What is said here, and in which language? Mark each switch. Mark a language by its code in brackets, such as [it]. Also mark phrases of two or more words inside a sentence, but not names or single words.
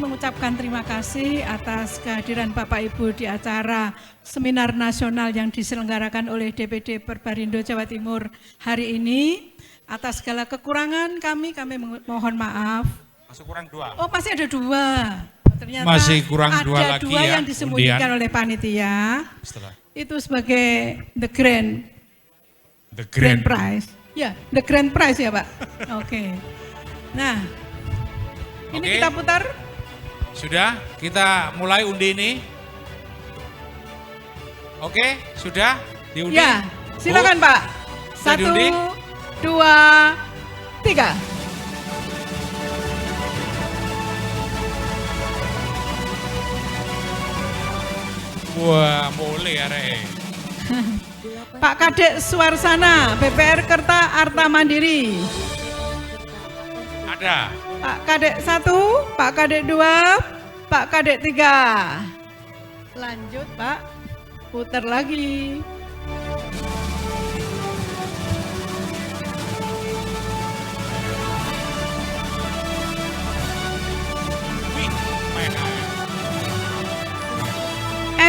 [id] mengucapkan terima kasih atas kehadiran Bapak Ibu di acara seminar nasional yang diselenggarakan oleh DPD Perbarindo Jawa Timur hari ini. Atas segala kekurangan kami mohon maaf. Masih kurang 2. Oh, masih ada 2. Ternyata Masih kurang 2 ada lagi 2 ya, yang disembunyikan undian. oleh panitia. Setelah Itu sebagai [en] the grand [id] grand prize. Ya, [en] the grand prize [id] ya Pak. Oke. Nah, ini Oke. kita putar. Sudah, kita mulai undi ini. Oke, sudah diundi. Ya, silakan Pak. Sudah 1, diundi? 2, 3. Wah, boleh ya, Re. Pak Kadek Suarsana, BPR Kerta Arta Mandiri. Ada. Pak Kadek 1, Pak Kadek 2, Pak Kadek 3. Lanjut Pak, putar lagi. Wih, main. M.